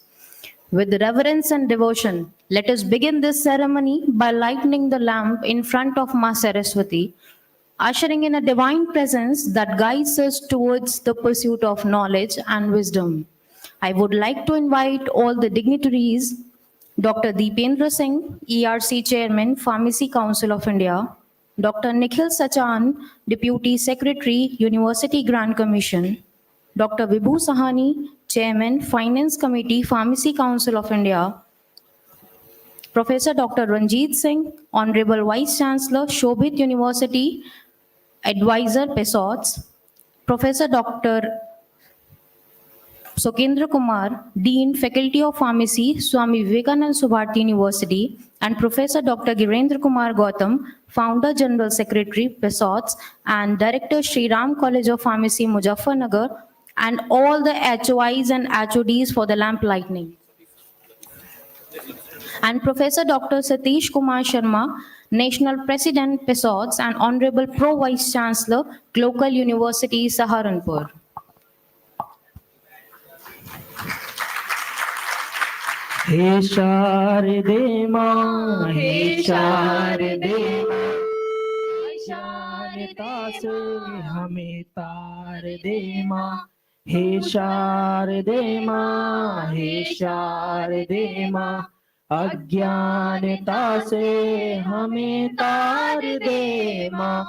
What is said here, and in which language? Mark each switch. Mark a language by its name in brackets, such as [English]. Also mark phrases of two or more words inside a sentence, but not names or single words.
[English] With reverence and devotion, let us begin this ceremony by lighting the lamp in front of Ma Saraswati, ushering in a divine presence that guides us towards the pursuit of knowledge and wisdom. I would like to invite all the dignitaries, Dr. Deependra Singh, ERC Chairman, Pharmacy Council of India, Dr. Nikhil Sachan, Deputy Secretary, University Grant Commission, Dr. Vibhu Sahani, Chairman, Finance Committee, Pharmacy Council of India, Professor Dr. Ranjit Singh, Honorable Vice Chancellor, Shobhit University, Advisor, PSOTS, Professor Dr. Sokendra Kumar, Dean, Faculty of Pharmacy, Swami Vivekanand Subharti University, and Professor Dr. Girendra Kumar Gautam, Founder General Secretary, PSOTS, and Director, Sri Ram College of Pharmacy, Muzaffarnagar, and all the HOIs and HODs for the lamp lighting. And Professor Dr. Satish Kumar Sharma, National President, PSOTS, and Honorable Pro Vice Chancellor, Local University, Saharanpur. [Hindi] हे शारदे माँ, हे शारदे माँ, शारदा से हमें तार दे माँ, हे शारदे माँ, हे शारदे माँ, अज्ञानता से हमें तार दे माँ।